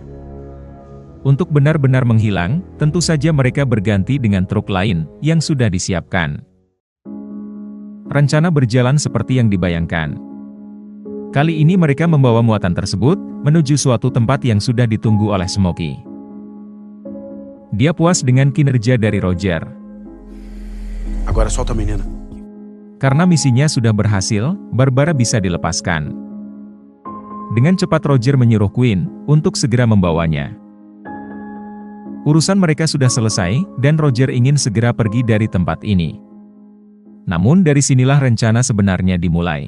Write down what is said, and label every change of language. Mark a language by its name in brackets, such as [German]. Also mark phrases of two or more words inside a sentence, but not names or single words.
[Indonesian] Untuk benar-benar menghilang, tentu saja mereka berganti dengan truk lain, yang sudah disiapkan. Rencana berjalan seperti yang dibayangkan. Kali ini mereka membawa muatan tersebut, menuju suatu tempat yang sudah ditunggu oleh Smokey. Dia puas dengan kinerja dari Roger. [Portuguese] Agora solta a menina. [Indonesian] Karena misinya sudah berhasil, Barbara bisa dilepaskan. Dengan cepat Roger menyuruh Quinn, untuk segera membawanya. Urusan mereka sudah selesai, dan Roger ingin segera pergi dari tempat ini. Namun dari sinilah rencana sebenarnya dimulai.